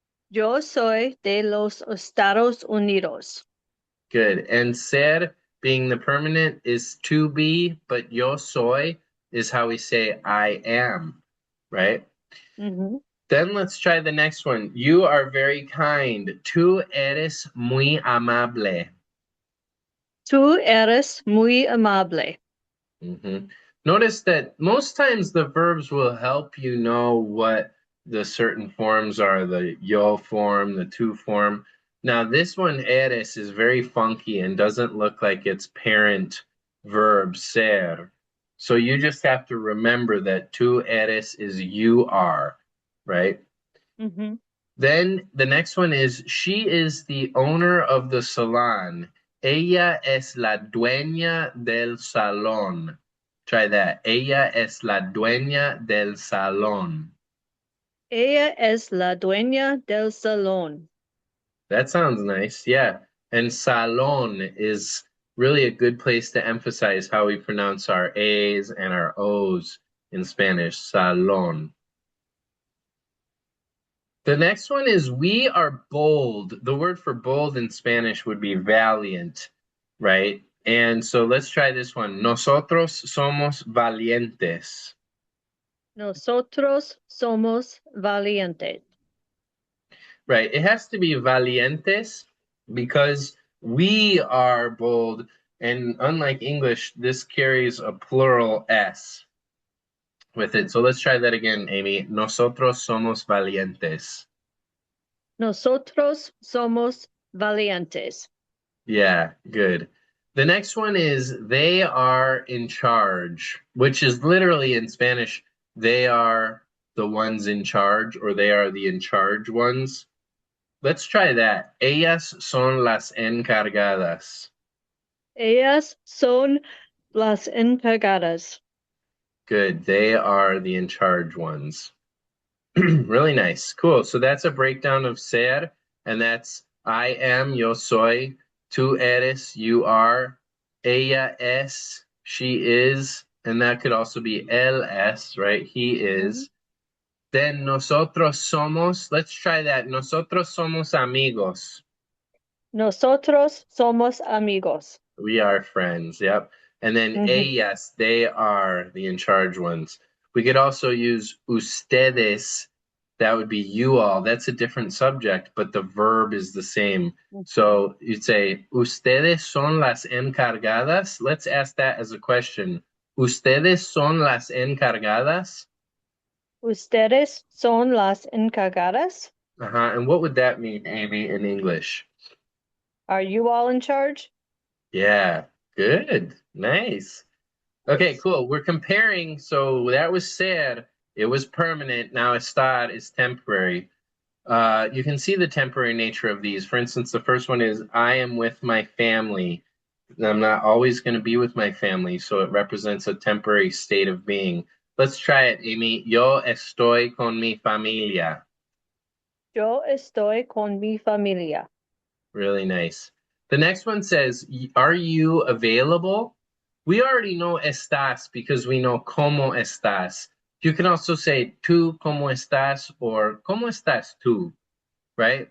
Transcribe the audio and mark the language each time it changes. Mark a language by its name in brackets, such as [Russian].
[Spanish] Yo soy de los Estados Unidos. [English] Good. And ser, being the permanent, is to be, but [Spanish] yo soy [English] is how we say I am, right? Mhm. Then let's try the next one. You are very kind. [Spanish] Tú eres muy amable. Tú eres muy amable. Mhm. [English] Notice that most times the verbs will help you know what the certain forms are, the yo form, the tu form. Now, this one, eres, is very funky and doesn't look like its parent verb, ser. So you just have to remember that [Spanish] tu eres [English] is you are, right? Mhm. Then the next one is she is the owner of the salon. [Spanish] Ella es la dueña del salón. [English] Try that. [Spanish] Ella es la dueña del salón. Ella es la dueña del salón. [English] That sounds nice. Yeah. And salón is really a good place to emphasize how we pronounce our A's and our O's in Spanish. Salón. The next one is we are bold. The word for bold in Spanish would be valiant, right? And so let's try this one. [Spanish] Nosotros somos valientes. Nosotros somos valientes. [English] Right. It has to be valientes because we are bold. And unlike English, this carries a plural S with it. So let's try that again, Amy. Nosotros somos valientes. Nosotros somos valientes. Yeah, good. The next one is they are in charge, which is literally in Spanish, they are the ones in charge, or they are the in charge ones. Let's try that. [Spanish] Ellas son las encargadas. Ellas son las encargadas. [English] Good. They are the in charge ones. Really nice. Cool. So that's a breakdown of ser, and that's I am, [Spanish] yo soy, tú eres, [English] you are, [Spanish] ella es, [English] she is, and that could also be [Spanish] él es, [English] right? He Mhm. is. Then [Spanish] nosotros somos, [English] let's try that. [Spanish] Nosotros somos amigos. Nosotros somos amigos. [English] We are friends. Yep. And then Mhm. ellas, they are the in charge ones. We could also use ustedes. That would be you all. That's a different subject, but the verb is the same. So you'd say, [Spanish] ustedes son las encargadas. [English] Let's ask that as a question. [Spanish] Ustedes son las encargadas? Ustedes son las encargadas. Uh-huh. [English] And what would that mean, Amy, in English? Are you all in charge? Yeah, good. Nice. Okay, Nice. cool. We're comparing. So that was ser. It was permanent. Now estar is temporary. You can see the temporary nature of these. For instance, the first one is I am with my family. I'm not always going to be with my family, so it represents a temporary state of being. Let's try it, Amy. [Spanish] Yo estoy con mi familia. Yo estoy con mi familia. [English] Really nice. The next one says, are you available? We already know estás because we know [Spanish] cómo estás. [English] You can also say [Spanish] tú cómo estás [English] or [Spanish] cómo estás tú, [English] right?